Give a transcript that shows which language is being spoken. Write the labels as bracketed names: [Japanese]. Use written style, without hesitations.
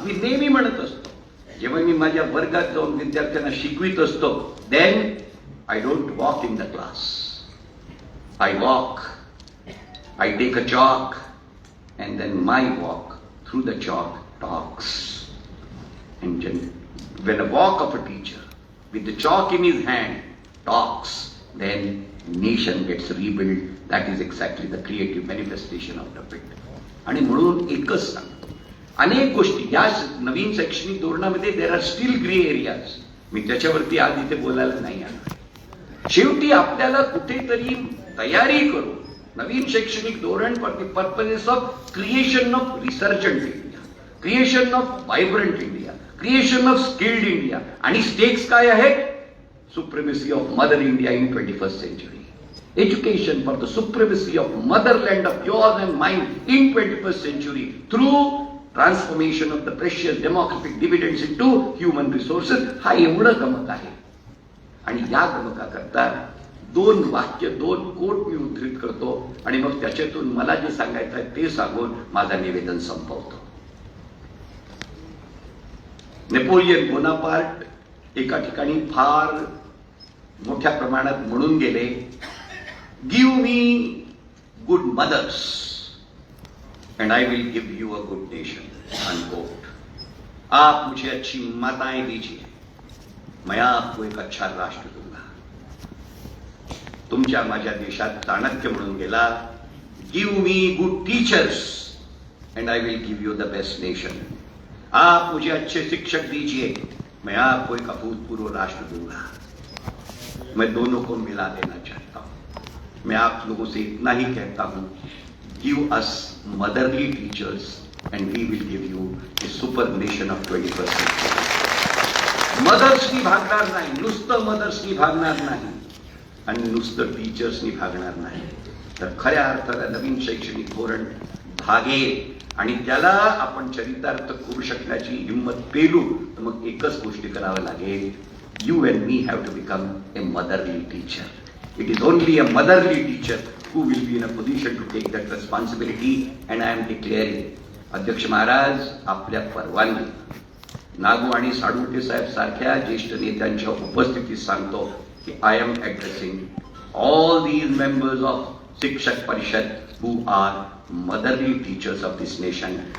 [Marathi] मी नेहमी म्हणत असतो, जेव्हा मी माझ्या वर्गात जाऊन विद्यार्थ्यांना शिकवित असतो, [English] Then I don't walk in the class, I walk, I take a chalk and then my walk through the chalk talks. And when a walk of a teacher with the chalk in his hand talks, then nation gets rebuilt. That is exactly the creative manifestation of the bit. [Marathi] आणि म्हणून एकच सांगतो, अनेक गोष्टी या नवीन शैक्षणिक धोरणामध्ये [English] There are still grey areas. [Marathi] मी त्याच्यावरती आज इथे बोलायला नाही आलो. शेवटी आपल्याला कुठेतरी तयारी करून नवीन शैक्षणिक धोरण [English] For the purposes of creation of resurgent India, creation of vibrant India, creation of skilled India. [Marathi] आणि स्टेक्स काय आहेत? [English] Supremacy of mother India in 21st century. Education for the supremacy of motherland of yours and mine in 21st century through transformation of the precious democratic dividends into human resources. [Marathi] हा एवढं गमक आहे. आणि या गमकाकरता 2 वाक्य, 2 quote मी उद्धृत करतो आणि मग त्याच्यातून मला जे सांगायचं आहे ते सांगून माझं निवेदन संपवतो. नेपोलियन बोनापार्ट एका ठिकाणी फार मोठ्या प्रमाणात म्हणून गेले, [English] Give me good mothers and I will give you a good nation, unquote. [Hindi] आप मुझे अच्छी माताएं दीजिए, मैं आपको एक अच्छा राष्ट्र दूंगा. [Marathi] तुमच्या माझ्या देशात चाणक्य म्हणून गेला, [English] Give me good teachers and I will give you the best nation. [Hindi] आप मुझे अच्छे शिक्षक दीजिए, मैं आपको एक अभूतपूर्व राष्ट्र दूंगा. मैं दोनों को मिला देना चाहता हूं. मैं आप लोगों से इतना ही कहता हूं, [English] give us motherly teachers and we will give you a super nation of 21st century. [Marathi] मदर्सनी भागणार नाही, नुसतं मदर्सनी भागणार नाही आणि नुसतं टीचर्सनी भागणार नाही, तर खऱ्या अर्थाला नवीन शैक्षणिक धोरण भागेल आणि त्याला आपण चरितार्थ करू शकण्याची हिंमत पेलू, तर मग एकच गोष्टी करावं लागेल. [English] You and me have to become a motherly teacher. It is only a motherly teacher who will be in a position to take that responsibility, and I am declaring, [Marathi] अध्यक्ष महाराज, आपल्या परवानगी नागू आणि साळुंखे साहेब सारख्या ज्येष्ठ नेत्यांच्या उपस्थितीत सांगतो की [English] I am addressing all these members of Shikshak Parishad who are motherly teachers of this nation.